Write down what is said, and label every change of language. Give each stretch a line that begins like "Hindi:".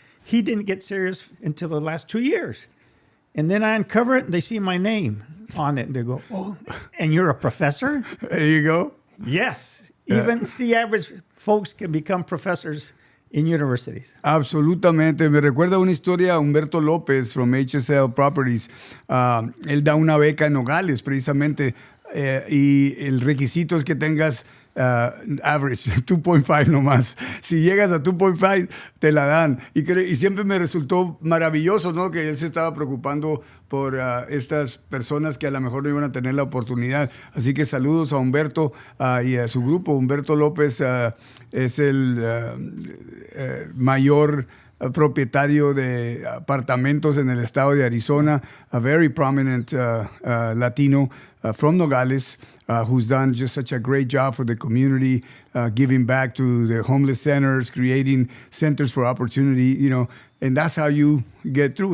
English: He didn't get serious until the last 2 years. And then I uncover it, and they see my name on it, and they go, oh, and you're a professor? There you go. Yes. Even C-average folks can become professors in universities.
Spanish: Absolutamente. Me recuerda una historia, Humberto López from HSL Properties. Él da una beca en Nogales, precisamente, y el requisito es que tengas average, 2.5 nomás. Si llegas a 2.5, te la dan. Y siempre me resultó maravilloso, ¿no? Que él se estaba preocupando por estas personas que a lo mejor no iban a tener la oportunidad. Así que saludos a Humberto y a su grupo. Humberto López es el mayor propietario de apartamentos en el estado de Arizona,
English: a very prominent Latino from Nogales, who's done just such a great job for the community, giving back to the homeless centers, creating centers for opportunity, and that's how you get through.